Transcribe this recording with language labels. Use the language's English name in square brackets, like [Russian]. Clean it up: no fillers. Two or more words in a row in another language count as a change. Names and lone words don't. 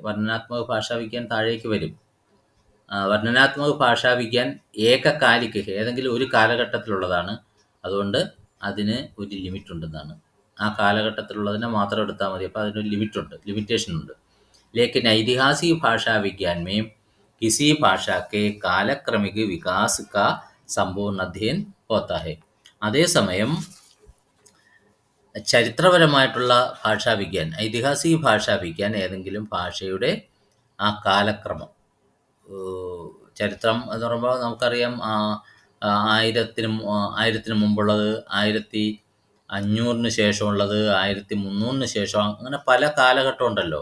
[Hindi] वर्णनात्मक भाषा विज्ञान [Malayalam] താഴേക്ക് വരും. [Hindi] वर्णनात्मक भाषा विज्ञान एककालिक है, [Malayalam] ഏതെങ്കിലും ഒരു കാലഘട്ടത്തിലുള്ളതാണ്, അതുകൊണ്ട് അതിന് ഒരു ലിമിറ്റ് ഉണ്ടെന്നാണ്. ആ കാലഘട്ടത്തിലുള്ളതിനെ മാത്രം എടുത്താൽ മതി, അപ്പോൾ അതിനൊരു ലിമിറ്റേഷൻ ഉണ്ട്. [Hindi] लेकिन ऐतिहासिक भाषा विज्ञान में किसी भाषा के कालक्रमिक विकास का संपूर्ण अध्ययन होता है. [Malayalam] അതേസമയം ചരിത്രപരമായിട്ടുള്ള [Hindi] भाषा विज्ञान, ऐतिहासिक भाषा विज्ञान [Malayalam] ഏതെങ്കിലും ഭാഷയുടെ ആ കാലക്രമം, ചരിത്രം എന്ന് പറയുമ്പോൾ നമുക്കറിയാം 1000 മുമ്പുള്ളത്, 1500 ശേഷമുള്ളത്, 1300 ശേഷം, അങ്ങനെ പല കാലഘട്ടം ഉണ്ടല്ലോ.